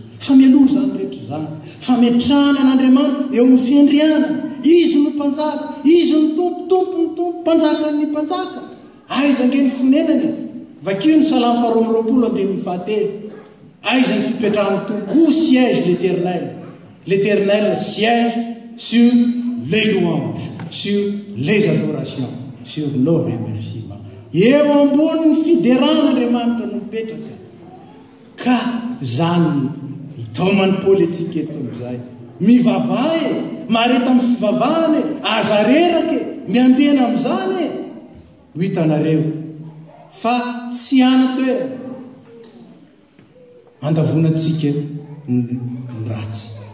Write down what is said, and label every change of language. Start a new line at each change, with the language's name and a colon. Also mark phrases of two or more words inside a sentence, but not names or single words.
Malagasy: Fameloha zany rehetra zany. Fametrahana an'Andriamanitra eo amin'ny fiandriana. Izy no mpanjaka, izy no tompo ny tompo, mpanjaka ny mpanjaka. Aiza nge ny fonenany. Vakio ny Salamo faharoa roapolo andininy fahatelo. Aiza ny fipetrahan'ny tompo.
French: Où siège l'Éternel? L'Éternel siège sur les louanges, sur les adorations, sur nos remerciements.
Malagasy: Eo ambony ny fideran'Andriamanitra no mipetraka. Ka zany itaomany Paoly antsika eto amin'izay. Mivavaha mareta amin'ny fivavahana aza reraka miambena amin'izany ho hitanareo fa tsy hana toerana andavonantsika ny ratsy.